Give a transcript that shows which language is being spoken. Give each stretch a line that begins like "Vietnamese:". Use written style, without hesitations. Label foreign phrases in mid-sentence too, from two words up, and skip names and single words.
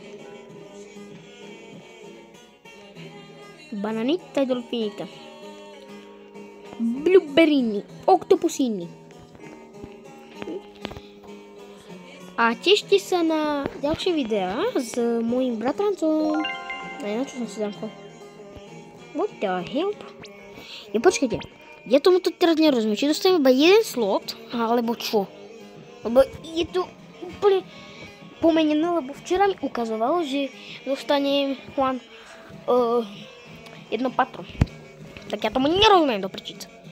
Slovak: Bananita, delfinita. Blueberryny, oktopusiny. A tešte sa na ďalšie videá s mojím bratrancom. Aj na čo som si zamkol?
English: What the hell?
Slovak: Ja počkajte. Ja tomuto teraz nerozumiem, či dostanem iba jeden slot, alebo čo? Lebo je to úplne pomenené, lebo včera mi ukazovalo, že dostanem len jedno patro. Tak ja tomu nerozumiem do prčic.